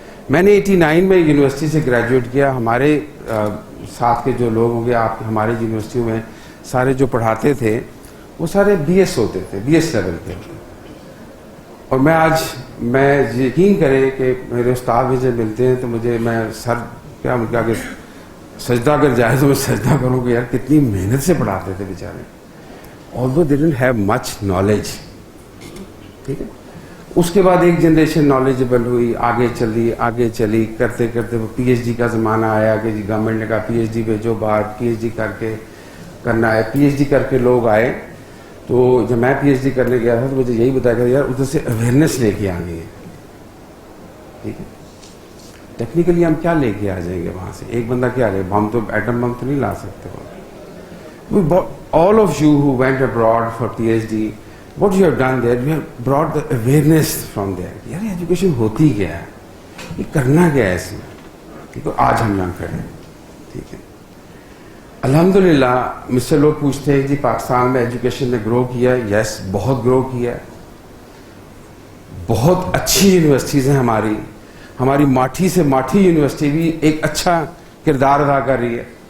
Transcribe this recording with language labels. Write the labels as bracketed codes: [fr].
[ur] میں نے 89 میں یونیورسٹی سے گریجویٹ کیا. ہمارے ساتھ کے جو لوگ ہوں گے آپ ہماری یونیورسٹیوں میں سارے جو پڑھاتے تھے وہ سارے بی ایس ہوتے تھے, بی ایس لیول کے. اور میں یقین کریں کہ میرے استاد مجھے ملتے ہیں تو میں سر کیا ان کے آگے سجدہ اگر جائے تو میں سجدہ کروں کہ یار کتنی محنت سے پڑھاتے تھے بیچارے. [en] although they didn't have much knowledge. [ur] ٹھیک ہے, اس کے بعد ایک جنریشن نالجبل ہوئی, آگے چلی کرتے کرتے وہ پی ایچ ڈی کا زمانہ آیا کہ جی گورنمنٹ نے کہا پی ایچ ڈی بھیجو باہر, پی ایچ ڈی کر کے کرنا ہے. پی ایچ ڈی کر کے لوگ آئے. تو جب میں پی ایچ ڈی کرنے گیا تھا تو مجھے یہی بتایا کہ یار ادھر سے اویئرنیس لے کے آنی ہے. ٹھیک ہے, ٹیکنیکلی ہم کیا لے کے آ جائیں گے وہاں سے؟ ایک بندہ کیا لے, بم تو ایٹم بم تو نہیں لا سکتے. [en] All of you who went abroad for PhD, what you have done there, you have brought the awareness from there. [ur] یار ایجوکیشن ہوتی کیا ہے, یہ کرنا کیا ہے اس میں. ٹھیک ہے, آج ہم نہ کریں. ٹھیک ہے, الحمدللہ مجھ سے لوگ پوچھتے ہیں جی پاکستان میں ایجوکیشن نے گرو کیا ہے. یس, بہت گرو کیا ہے. بہت اچھی یونیورسٹیز ہیں ہماری ماٹھی سے ماٹھی یونیورسٹی بھی ایک اچھا کردار ادا کر رہی ہے.